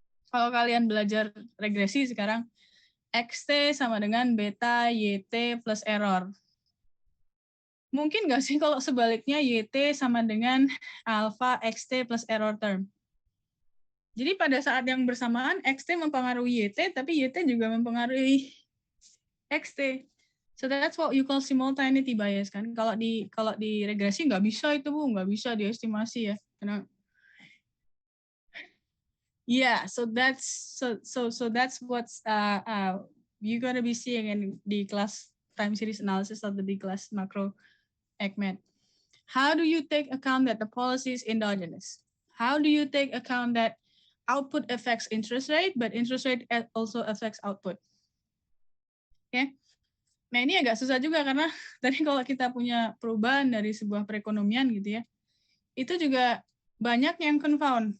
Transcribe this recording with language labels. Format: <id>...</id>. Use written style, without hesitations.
<id>Kalau kalian belajar regresi sekarang, XT sama dengan beta YT plus error. Mungkin nggak sih kalau sebaliknya YT sama dengan alpha XT plus error term? Jadi pada saat yang bersamaan XT mempengaruhi YT, tapi YT juga mempengaruhi XT.</id> <en>So that's what you call simultaneity bias</en> <id>kan. Kalau di regresi nggak bisa itu Bu, nggak bisa diestimasi ya.</id> <en>Karena so that's what's you gonna be seeing in the class time series analysis of the D-class macro ECMAT. How do you take account that the policy is endogenous? How do you take account that output affects interest rate, but interest rate also affects output? Okay.</en> <id>Nah ini agak susah juga karena tadi kalau kita punya perubahan dari sebuah perekonomian gitu ya, itu juga banyak yang confound.</id>